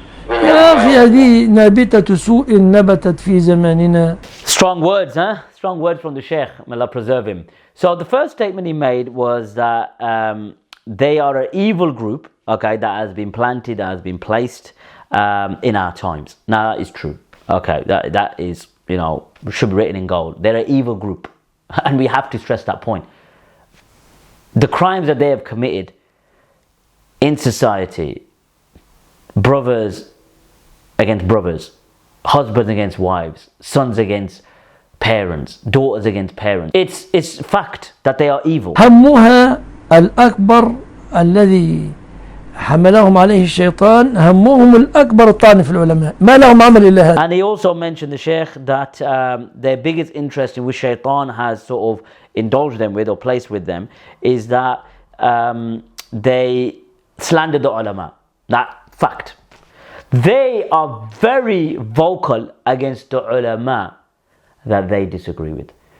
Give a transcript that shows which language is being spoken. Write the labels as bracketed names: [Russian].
[Arabic] يا أخي هذه نابتة سوء نبتت في زماننا. [English] Strong words, huh? Strong words from the Shaykh, may Allah preserve him. So the first statement he made was that they are an evil group, okay, that has been planted, that has been placed in our times. Now that is true, okay, that is, you know, should be written in gold. They're an evil group, and we have to stress that point. The crimes that they have committed in society, brothers against brothers, husbands against wives, sons against parents, daughters against parents. It's fact that they are evil. [Arabic] همها الأكبر الذي حملهم عليه الشيطان همهم الأكبر الطعن في العلماء ما لهم عمل إلا هذا. [English] And he also mentioned, the Shaykh, that their biggest interest in which Shaitan has sort of indulged them with or placed with them is that they slander the ulama. That fact. They are very vocal against the ulama that they disagree with.